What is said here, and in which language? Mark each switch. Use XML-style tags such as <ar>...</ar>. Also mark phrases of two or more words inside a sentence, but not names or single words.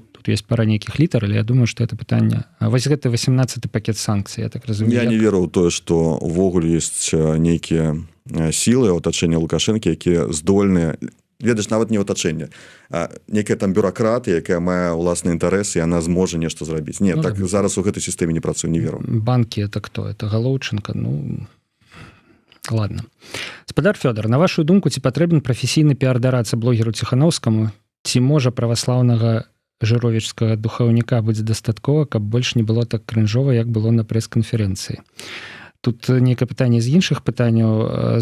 <be>Тут ёсць пара нейкіх літар, але я думаю, што гэта пытанне. Вось гэта 18-й пакет санкцый, я так разумею. Я не веру ў тое, што ўвогуле ёсць нейкія сілы атачэння Лукашэнкі, якія здольныя, ведаеш, нават не атачэнне, а нейкая там бюракратыя, якая мае ўласны інтарэс, і яна зможа нешта зрабіць. Не, ну, так зараз у гэтай сістэме не працуе, не веру.</be> <ru>Банкі это кто? Это Галоўчынка? Ну... Ладно.</ru> <be>Спадар Фёдор, на вашу думку, ці патрэбен прафесійны піар-дарацца блогеру Ціханаўскаму? Ці можа праваслаўнага жыровічскага духаўніка будзе дастаткова, каб больш не было так крынжова, як было на прэс-канферэнцыі? Тут нейкае пытанне з іншых пытанняў.</be>